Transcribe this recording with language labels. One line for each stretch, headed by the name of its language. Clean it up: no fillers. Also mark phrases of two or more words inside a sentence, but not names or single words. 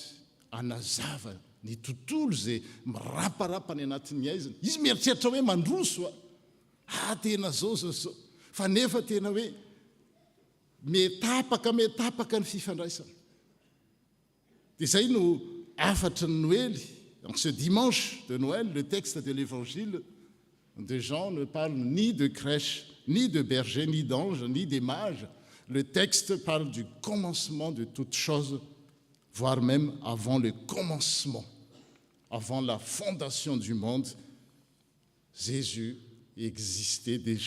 Malagasy: Anazava ny tontolo izay miraparapa ny anatin'ny aiziny. Izy mieritreritra hoe mandroso tena zao. Fa nefa tena hoe metapaka ny fifandraisana. Dia izay no afatry ny Noël.
French: Donc ce dimanche de Noël, le texte de l'évangile de Jean ne parle ni de crèche, ni de berger, ni d'ange, ni des mages. Le texte parle du commencement de toutes choses, voire même avant le commencement, avant la fondation du monde, Jésus existait déjà.